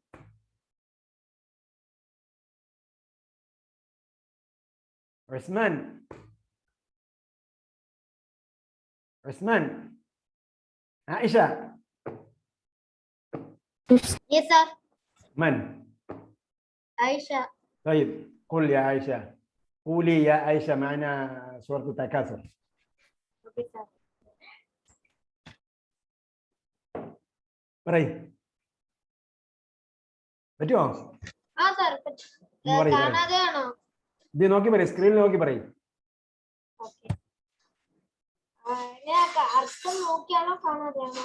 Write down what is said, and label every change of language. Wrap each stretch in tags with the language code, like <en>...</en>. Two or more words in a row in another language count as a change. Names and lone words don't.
<ar>عثمان عثمان عائشة</ar> <en>Yes, sir.</en> <ar>من؟ Aisha. طيب قل يا عائشة، قولي يا عائشة معنا سورة التكاثر.</ar> <en>Okay, sir.</en> <ml>പറയ്. പറ്റുമോ? ആ സർ പറയ്. കാണാതെയാണോ? ഇത് നോക്കി പറയ്, സ്ക്രീനിൽ നോക്കി പറയ്. ഓക്കെ. ഞാൻ അർത്ഥം നോക്കിയാണോ കാണാതെയാണോ?</ml>